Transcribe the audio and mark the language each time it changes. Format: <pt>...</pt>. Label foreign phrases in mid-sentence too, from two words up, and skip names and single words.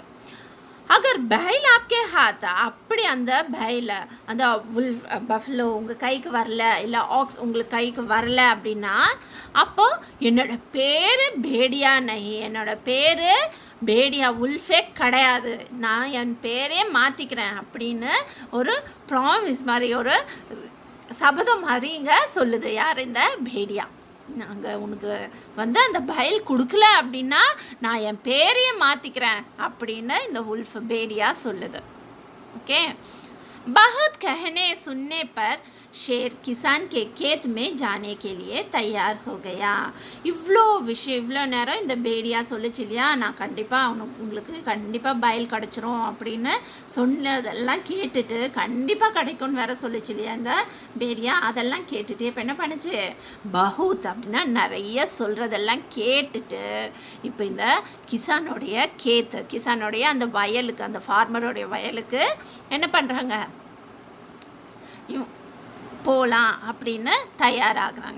<hi>अगर बैल आपके हाथा,</hi> <ta>அப்படி அந்த பைல அந்த</ta> <en>wolf buffalo</en> <ta>உங்கள் கைக்கு வரல, இல்லை ஆக்ஸ் உங்களுக்கு கைக்கு வரல அப்படின்னா, அப்போது என்னோட பேர்</ta> <hi>भेड़िया नहीं,</hi> <ta>என்னோட பேர் பேடியா உல்ஃபே கிடையாது, நான் என் பேரே மாற்றிக்கிறேன் அப்படின்னு ஒரு ப்ராமிஸ் மாதிரி, ஒரு சபதம் மாதிரி இங்கே சொல்லுது. யார், இந்த பேடியா. நாங்கள் உனக்கு வந்து அந்த பைல் கொடுக்கல அப்படின்னா நான் என் பேரையே மாற்றிக்கிறேன் அப்படின்னு இந்த உல்ஃப் பேடியா சொல்லுது. ஓகே.</ta> <hi>बहुत कहने सुनने पर शेर किसान के खेत में जाने के लिए तैयार हो गया.</hi> <ta>இவ்வளோ விஷயம், இவ்வளோ நேரம் இந்த பேடியா சொல்லிச்சு இல்லையா, நான் கண்டிப்பாக உங்களுக்கு கண்டிப்பாக பயில் கிடச்சிரும் அப்படின்னு சொன்னதெல்லாம் கேட்டுட்டு, கண்டிப்பாக கிடைக்கும்னு வேற சொல்லிச்சு இல்லையா இந்த பேடியா, அதெல்லாம் கேட்டுட்டு இப்போ என்ன பண்ணுச்சு, பஹூத் அப்படின்னா நிறைய சொல்கிறதெல்லாம் கேட்டுட்டு இப்போ இந்த கிசானுடைய அந்த வயலுக்கு, அந்த ஃபார்மருடைய வயலுக்கு என்ன பண்ணுறாங்க, போகலாம் அப்படின்னு தயாராகிறாங்க.</ta>